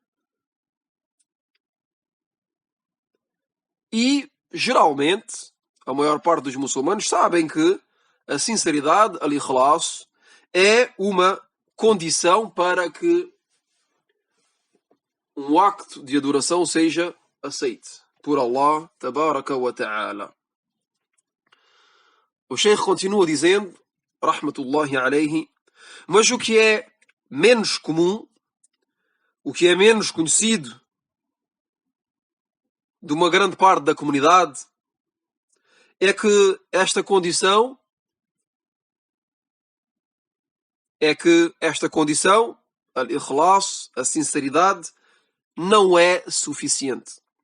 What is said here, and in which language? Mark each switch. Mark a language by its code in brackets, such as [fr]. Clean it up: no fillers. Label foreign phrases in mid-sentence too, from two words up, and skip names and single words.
[pt] E, geralmente, a maior parte dos muçulmanos sabem que a sinceridade, al-ikhlas, é uma condição para que um acto de adoração seja aceito por Allah [ar] تبارك وتعالى. [pt] O Sheikh continua dizendo, [ar] رحمة الله عليه, [pt] mas o que é menos comum, o que é menos conhecido de uma grande parte da comunidade, é que esta condição, al-ikhlas, a sinceridade, não é suficiente.